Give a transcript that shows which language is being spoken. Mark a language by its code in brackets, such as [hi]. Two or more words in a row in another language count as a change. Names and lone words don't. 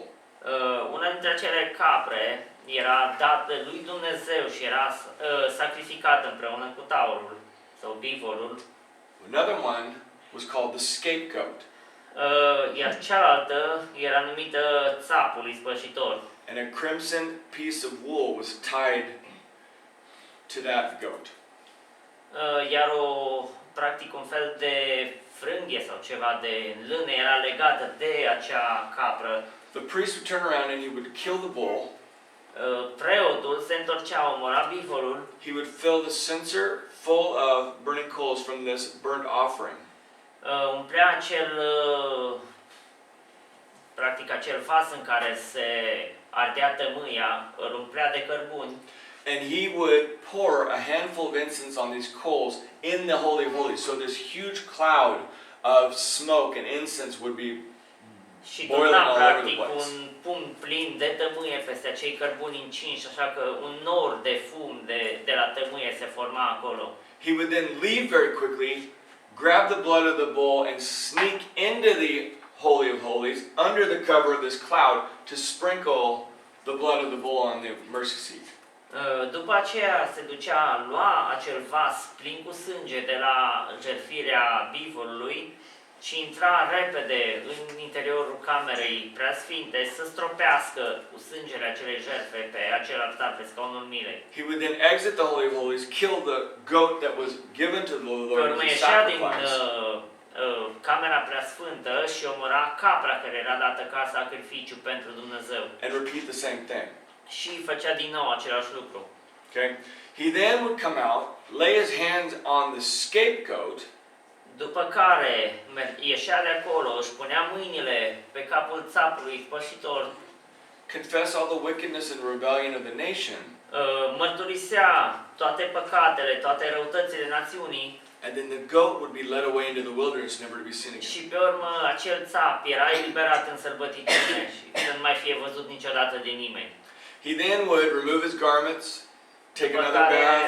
[ro] Una dintre acele capre era dată lui Dumnezeu și era sacrificată împreună cu taurul sau bivolul. [en] Another one was called the scapegoat. [ro] Iar cealaltă era numită țapul ispășitor. [en] And a crimson piece of wool was tied to that goat. [ro] Iar practic un fel de frânghie sau ceva de lână era legată de acea capră. [en] The priest would turn around and he would kill the bull. [ro] Preotul se întorcea, omora bivolul. [en] He would fill the censer full of burning coals from this burnt offering. [ro] Umplea practic acel vas în care se ardea tămâia, îl umplea de cărbuni. [en] And he would pour a handful of incense on these coals in the Holy of Holies. So this huge cloud of smoke and incense would be [ro] și [en] boiling [ro] turna [en] all over the [ro] practic [en] place. [ro] un pumn plin de tămâie peste acei cărbuni încinși, așa că un nor de fum de la tămâie se forma acolo. [en] He would then leave very quickly, grab the blood of the bull and sneak into the Holy of Holies under the cover of this cloud to sprinkle the blood of the bull on the mercy seat. [ro] După aceea se ducea, lua acel vas plin cu sânge de la jertfirea bivolului și intra repede în interiorul camerei preasfinte să stropească cu sângele acelei jertfe pe acel altar, pe scaunul milei. [en] He would then exit the Holy of Holies, kill the goat that was given to the [ro] Pe [en] Lord [ro] urmă [en] as a [ro] ieșea din [en] sacrifice. [ro] camera preasfântă și omora capra care era dată ca sacrificiu pentru Dumnezeu. [en] And repeat the same thing. [ro] Și făcea din nou același lucru. [en] Okay? He then would come out, lay his hands on the scapegoat, [ro] După care ieșea de acolo, își punea mâinile pe capul țapului spășitor, [en] confess all the wickedness and rebellion of the nation, [ro] mărturisea toate păcatele, toate răutățile națiunii [en] and then the goat would be led away into the wilderness, never to be seen [ro] și [en] again. [ro] pe urmă acel țap era eliberat în sărbăticiune și să nu mai fie văzut niciodată de nimeni. [en] He then would remove his garments, take another bath,